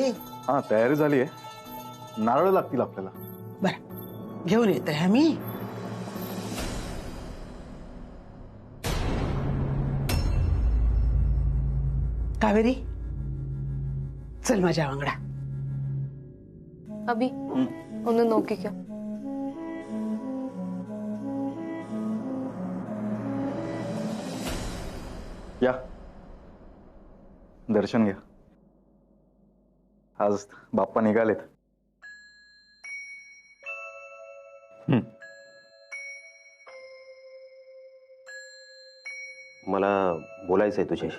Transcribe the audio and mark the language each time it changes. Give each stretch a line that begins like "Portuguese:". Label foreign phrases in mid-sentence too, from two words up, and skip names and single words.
Marathi: हा तयारी झाली आहे. नारळ लागतील आपल्याला. बर घेऊन येत आहे मी. कावेरी चल माझ्या वांगडा.
Malayalam: अभी ഒന്ന് നോക്കിക്കോ.
Marathi: या दर्शन घ्या. आज बाप्पा निघालेत. मला बोलायचंय तुझ्याशी.